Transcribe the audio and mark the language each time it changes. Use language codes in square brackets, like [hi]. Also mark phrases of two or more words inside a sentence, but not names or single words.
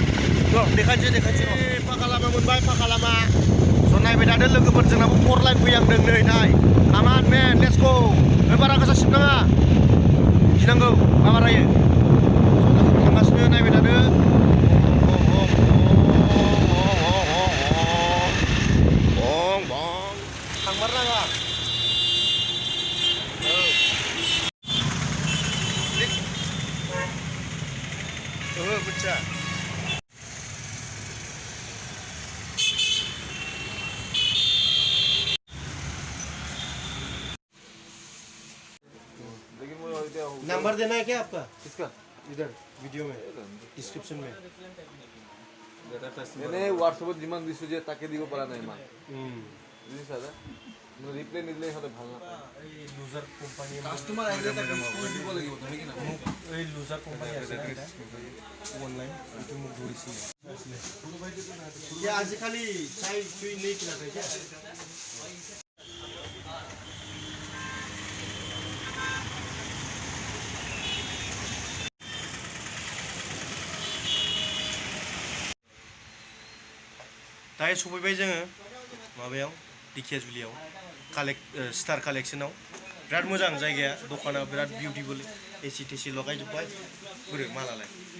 [brx] देखायनोसै फाखा लामा मोनबाय फाखा लामा स' नायबाय थादो लोगोफोर जोंनाबो 4 लाइन फैहांदों नै नाय कामान मेन [en] let's go [brx] बारा गोसा सिबनाङा गिनांगौ माबारायो थांगासिनो नायबाय थादो थांमारनाङा [hi] मिथिया नंबर देना है क्या आपका किसका इधर वीडियो में डिस्क्रिप्शन में [as] এনে হোৱাটছএপত যিমান দিছো যে তাকে দিব পৰা নাই মা বুজিছা দা ৰিপ্লাই নিদিলে হলে ভাল না এই [en] loser company [as] কাস্টমাৰ আহিলে তাকে ডিসকাউন্ট দিব লাগিব তুমি কি না এই [en] loser company [as] আছে অনলাइन এইটো মোক ধৰিছিল আজি খালি চাই চুই নেই কিনা থাকে [brx] दायो सफैबाय जोङो माबायाव दिकेजुलियाव [en] star collection [brx] बिराद मोजां जायगाया दखाना बिराद बिउटिफुल एसि टेसि लगायजोब्बाय बोरो मालालाय